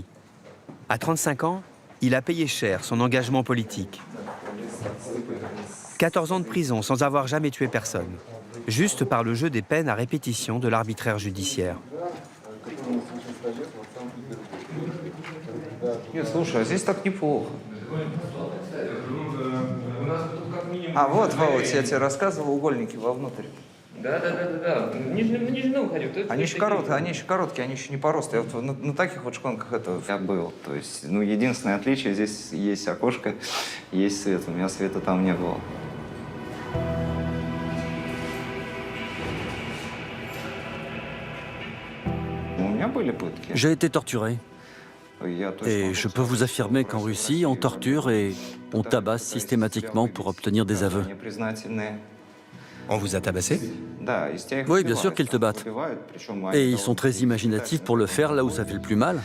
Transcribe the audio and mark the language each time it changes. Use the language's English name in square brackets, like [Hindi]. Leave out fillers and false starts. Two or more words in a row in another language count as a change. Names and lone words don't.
[French] À 35 ans, il a payé cher son engagement politique. 14 ans de prison sans avoir jamais tué personne, juste par le jeu des peines à répétition de l'arbitraire judiciaire. [Russian] Слушай, а здесь так неплохо. А вот, я тебе рассказывал, угольники вовнутрь. Да. Нижний уходил. Они еще короткие, они еще не по росту. Я вот на таких вот шконках я был. То есть, единственное отличие, здесь есть окошко, есть свет. У меня света там не было. У меня были пытки. [French] J'ai été torturé. Et je peux vous affirmer qu'en Russie, on torture et on tabasse systématiquement pour obtenir des aveux. On vous a tabassé? Oui, bien sûr qu'ils te battent. Et ils sont très imaginatifs pour le faire là où ça fait le plus mal.